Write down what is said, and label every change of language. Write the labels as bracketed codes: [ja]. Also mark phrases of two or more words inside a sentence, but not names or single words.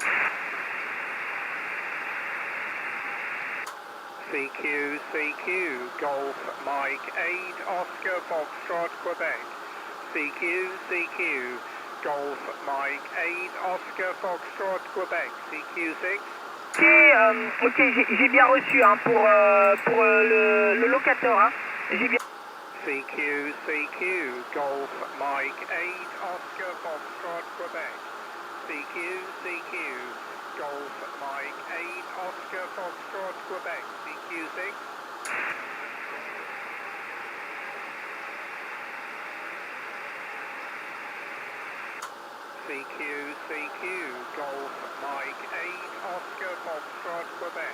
[en] CQ, Golf Mike 8, Oscar Foxtrot, Quebec. CQ, Golf Mike 8, Oscar Foxtrot, Quebec. CQ 6. [fr] Ok, j'ai bien reçu hein, pour le locateur. Hein. J'ai bien. [en] CQ, Golf Mike 8, Oscar Foxtrot, Quebec. CQ, Golf Mike 8, Oscar Foxtrot, Quebec. CQ 6. CQ, Golf Mike 8, Oscar Foxtrot, Quebec.